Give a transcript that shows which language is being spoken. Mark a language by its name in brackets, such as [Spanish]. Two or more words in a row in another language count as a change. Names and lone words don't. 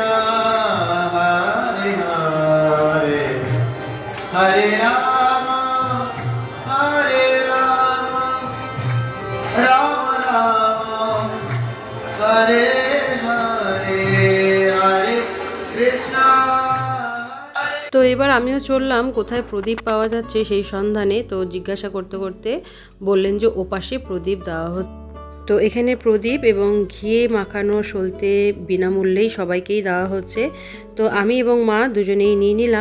[Sanskrit] Hare Hare, Hare Rama, Hare Rama, Rama Rama, Hare Hare, Hare Krishna. [Bangla] তো এবার আমিও চললাম কোথায় প্রদীপ পাওয়া যাচ্ছে সেই সন্ধানে। তো জিজ্ঞাসা করতে করতে বললেন যে ওপাশে প্রদীপ দেওয়া হচ্ছে। তো এখানে প্রদীপ এবং ঘিয়ে মাখানো সলতে বিনামূল্যেই সবাইকেই দেওয়া হচ্ছে। তো আমি এবং মা দুজনেই নিয়ে নিলাম।